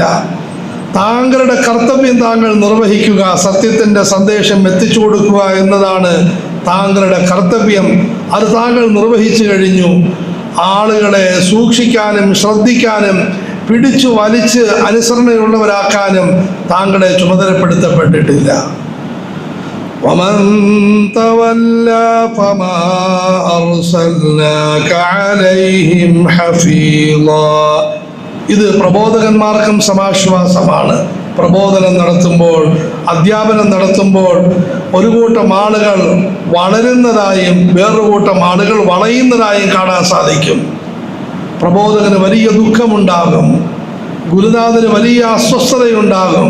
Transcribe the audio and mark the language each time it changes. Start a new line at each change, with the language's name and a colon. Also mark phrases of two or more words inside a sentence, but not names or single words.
Malayalam: താങ്കളുടെ കർത്തവ്യം താങ്കൾ നിർവഹിക്കുക, സത്യത്തിൻ്റെ സന്ദേശം എത്തിച്ചു കൊടുക്കുക എന്നതാണ് താങ്കളുടെ കർത്തവ്യം. അത് താങ്കൾ നിർവഹിച്ചു കഴിഞ്ഞു. ആളുകളെ സൂക്ഷിക്കാനും ശ്രദ്ധിക്കാനും പിടിച്ചു വലിച്ച് അനുസരണയുള്ളവരാക്കാനും താങ്കളെ ചുമതലപ്പെടുത്തപ്പെട്ടിട്ടില്ല.
Arabic: ومن تولى فما أرسلناك عليهم حفيظا.
Malayalam: ഇത് പ്രബോധകന്മാർക്കും സമാശ്വാസമാണ്. പ്രബോധനം നടത്തുമ്പോൾ, അധ്യാപനം നടത്തുമ്പോൾ ഒരു കൂട്ടം ആളുകൾ വളരുന്നതായും വേറൊരു കൂട്ടം ആളുകൾ വളയുന്നതായും കാണാൻ സാധിക്കും. പ്രബോധകന് വലിയ ദുഃഖമുണ്ടാകും, ഗുരുനാഥന് വലിയ അസ്വസ്ഥതയുണ്ടാകും.